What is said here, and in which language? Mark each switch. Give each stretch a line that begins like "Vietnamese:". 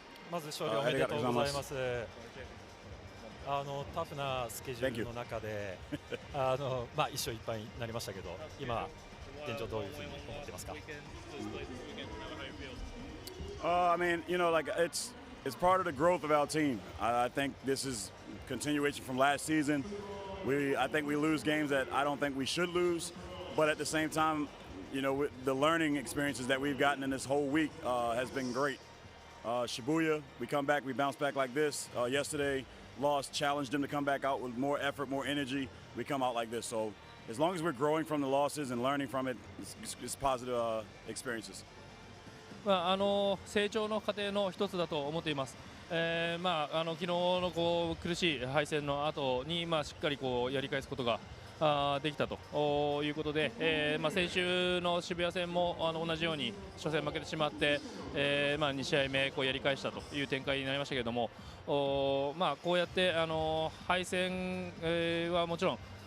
Japanese: まず勝利おめでとうございます。タフなスケジュールの中で、まあ一勝一敗になりましたけど、今現状どういうふうに思ってますか
English: ？I mean, you know, like it's part of the growth of our team. I think this is continuation from last season. I think we lose games that I don't think we should lose, but at the same time, you know, the learning experiences that we've gotten in this whole week has been great. Shibuya, we come back, we bounce back like this. Yesterday, lost, challenged them to come back out with more effort, more energy. We come out like this. So as long as we're growing from the losses and learning from it, it's positive experiences.
Japanese: まあ成長の過程の一つだと思っています。まあ昨日のこう苦しい敗戦の後にまあしっかりこうやり返すことができたということで、まあ先週の渋谷戦も同じように初戦負けてしまって、まあ2試合目こうやり返したという展開になりましたけれども、まあこうやって敗戦はもちろん